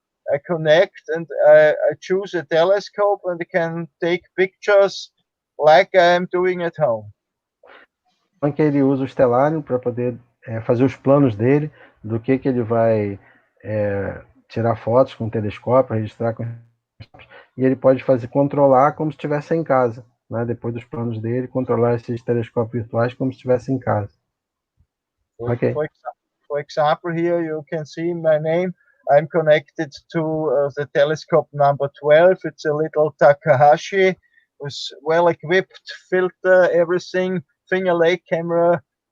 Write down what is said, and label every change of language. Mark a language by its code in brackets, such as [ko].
[en] I connect, and I choose a telescope, and I can take pictures like I'm doing at home. [pt] Então que ele usa o Stellarium para poder fazer os planos dele, do que ele vai tirar fotos com o telescópio, registrar com e ele pode controlar como se estivesse em casa, né? Depois dos planos dele, controlar esses telescópios virtuais como se estivesse em casa. [en] Okay. For example, here you can see my name. I'm connected to the telescope number 12. It's a little Takahashi with well-equipped filter, everything, finger lake camera.